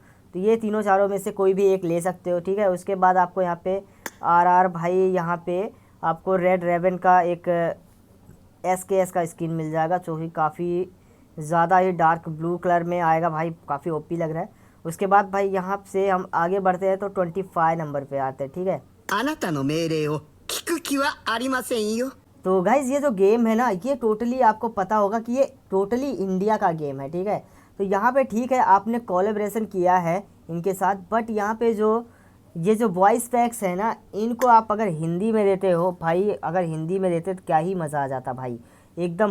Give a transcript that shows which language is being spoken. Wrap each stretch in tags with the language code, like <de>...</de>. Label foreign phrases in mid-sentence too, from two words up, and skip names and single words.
<hi>तो ये तीनों चारों में से कोई भी एक ले सकते हो, ठीक है। उसके बाद आपको यहाँ पे आर भाई, यहाँ पे आपको रेड रेवन का एक SKS का स्किन मिल जाएगा, जो कि काफ़ी ज़्यादा ही</hi> <en>dark blue color</en> <hi>में आएगा भाई, काफ़ी ओपी लग रहा है। उसके बाद भाई यहाँ से हम आगे बढ़ते हैं तो 25 नंबर पे आते हैं, ठीक है।</hi> <ja>あなたの命令を聞く気はありませんよ。</ja> <hi>तो गाइज़ ये जो गेम है ना, ये टोटली आपको पता होगा कि ये टोटली इंडिया का गेम है, ठीक है। तो यहाँ पे ठीक है आपने कोलैबोरेशन किया है इनके साथ, बट यहाँ पे जो ये जो</hi> <en>voice packs</en> <hi>है ना, इनको आप अगर हिंदी में देते हो भाई, अगर हिंदी में देते तो क्या ही मज़ा आ जाता भाई एकदम।</hi>